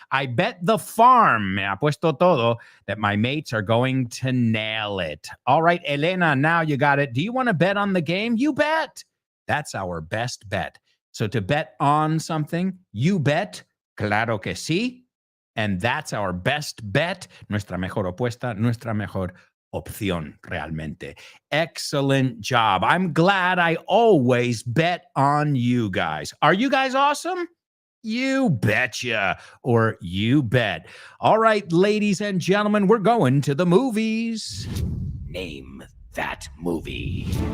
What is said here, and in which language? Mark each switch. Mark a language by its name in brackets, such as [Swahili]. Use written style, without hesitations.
[English] I bet the farm, [Spanish] me ha puesto todo, [English] that my mates are going to nail it. All right, Elena, now you got it. Do you want to bet on the game? You bet. That's our best bet. So to bet on something, you bet. [Spanish] Claro que sí. [English] And that's our best bet. [Spanish] Nuestra mejor opuesta, nuestra mejor opción, realmente. [English] Excellent job. I'm glad I always bet on you guys. Are you guys awesome? You betcha, or you bet. All right, ladies and gentlemen, we're going to the movies. Name that movie.